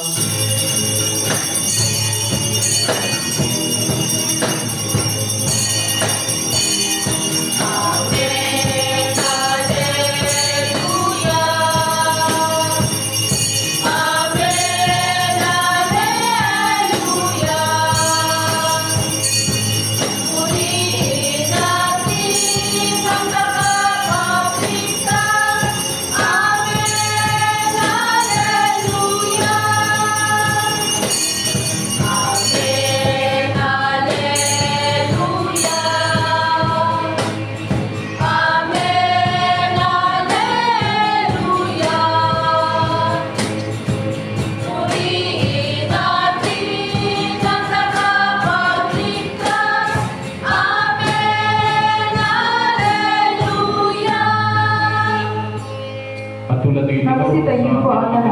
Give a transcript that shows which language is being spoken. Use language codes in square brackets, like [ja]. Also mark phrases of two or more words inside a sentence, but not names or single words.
[la] Amen, Alleluia. Amen, Alleluia. [tl] Purihin natin ang nakakapigtas. [la] Amen, Alleluia. Amen, Alleluia. Amen, Alleluia. [tl] Purihin natin ang nakakapagligtas. [la] Amen, Alleluia. [tl] At tulad ng ito, Magsitayin po ang lahat.